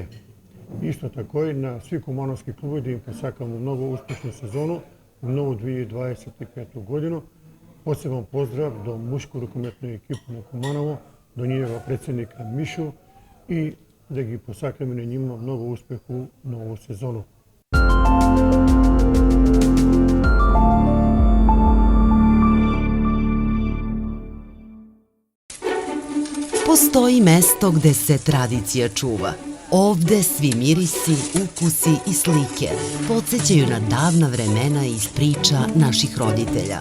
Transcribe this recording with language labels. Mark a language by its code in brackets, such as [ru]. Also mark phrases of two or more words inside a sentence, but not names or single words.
[mk] Исто тако и на сви кумановски клубови да им посакамо многу успешна сезону во ново 2025 годину. Посебен поздрав до мушко рукометна екипа на Куманово, до нивниот председник Мишу и да ги посакаме на нима многу успех у нову сезону. [sr] Postoji mesto gde se tradicija čuva. Ovde svi mirisi, ukusi i slike podsjećaju na davna vremena iz priča naših roditelja.